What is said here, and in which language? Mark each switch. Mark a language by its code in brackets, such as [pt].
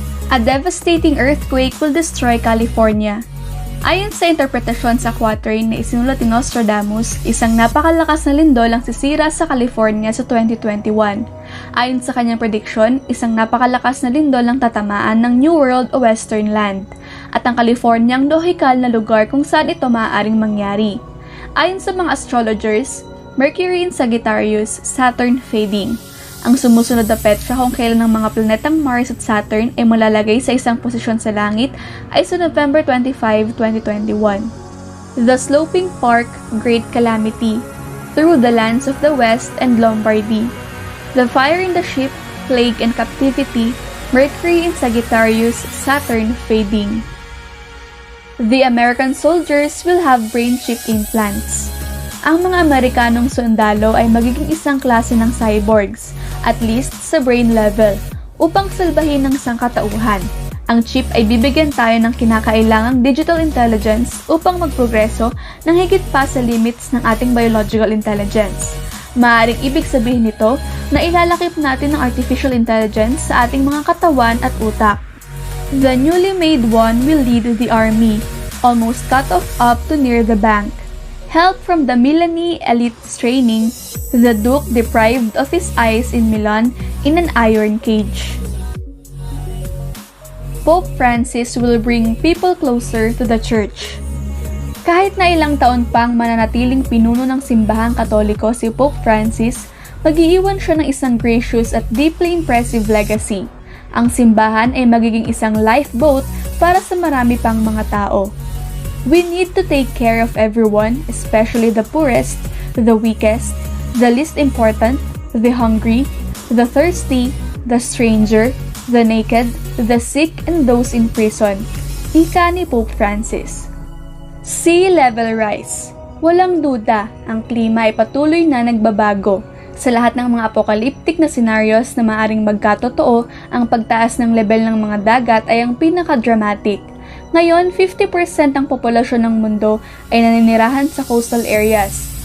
[en] A devastating earthquake will destroy California. [tl] Ayon sa interpretasyon sa quatrain na isinulat ni Nostradamus, isang napakalakas na lindol ang sisira sa California sa 2021. Ayon sa kanyang prediksyon, isang napakalakas na lindol ang tatamaan ng New World o Western Land, at ang California ang lohikal na lugar kung saan ito maaaring mangyari. Ayon sa mga astrologers, [en] Mercury in Sagittarius, Saturn fading. [tl] Ang sumusunod na petsa kung kailan ng mga planetang Mars at Saturn ay malalagay sa isang posisyon sa langit ay sa November 25, 2021. [en] The Sloping Park, Great Calamity, Through the Lands of the West and Lombardy. The Fire in the Ship, Plague and Captivity, Mercury in Sagittarius, Saturn fading. The American soldiers will have brain chip implants. [tl] Ang mga Amerikanong sundalo ay magiging isang klase ng cyborgs, [en] at least [tl] sa brain level, upang salbahin ng sangkatauhan. Ang chip ay bibigyan tayo ng kinakailangang digital intelligence upang magprogreso ng higit pa sa limits ng ating biological intelligence. Maaaring ibig sabihin nito na ilalakip natin ng artificial intelligence sa ating mga katawan at utak. [en] The newly made one will lead the army, almost cut off up to near the bank. Help from the Milanese elite's training, the Duke deprived of his eyes in Milan in an iron cage. Pope Francis will bring people closer to the Church. [tl] Kahit na ilang taon pang mananatiling pinuno ng simbahang Katoliko si Pope Francis, mag-iiwan siya ng isang [en] gracious [tl] at [en] deeply impressive legacy. [tl] Ang simbahan ay magiging isang lifeboat para sa marami pang mga tao. [en] We need to take care of everyone, especially the poorest, the weakest, the least important, the hungry, the thirsty, the stranger, the naked, the sick, and those in prison. [tl] Ika ni Pope Francis. [en] Sea level rise. [tl] Walang duda, ang klima ay patuloy na nagbabago. Sa lahat ng mga apocalyptic na scenarios na maaring magkatotoo, ang pagtaas ng level ng mga dagat ay ang pinaka-dramatic. Ngayon, 50% ng populasyon ng mundo ay naninirahan sa coastal areas.